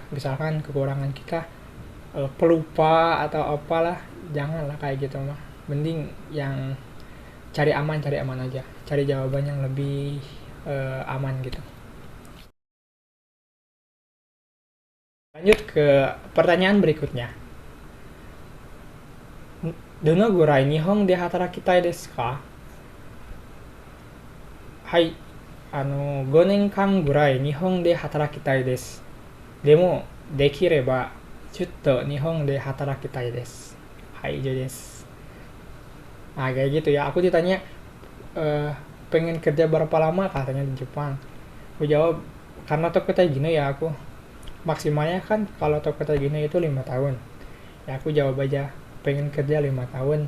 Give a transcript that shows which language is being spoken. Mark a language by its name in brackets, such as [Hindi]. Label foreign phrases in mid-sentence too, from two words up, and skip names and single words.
[Indonesian] Misalkan kekurangan kita pelupa atau apalah, janganlah kayak gitu mah. Mending yang cari aman aja, cari jawaban yang lebih aman gitu. Lanjut ke pertanyaan berikutnya. [Japanese] どのぐらい日本で働きたいですか? Hai, 5年間ぐらい日本で働きたいです。でも、できれば、ちょっと日本で働きたいです。Hai,以上です。 [Indonesian] Kayak gitu ya. Aku ditanya, pengen kerja berapa lama katanya di Jepang. Aku jawab, karena Tokyo gini ya aku. Maksimalnya kan kalau Tokyo gini itu 5 tahun. Ya aku jawab aja, pengen kerja 5 tahun.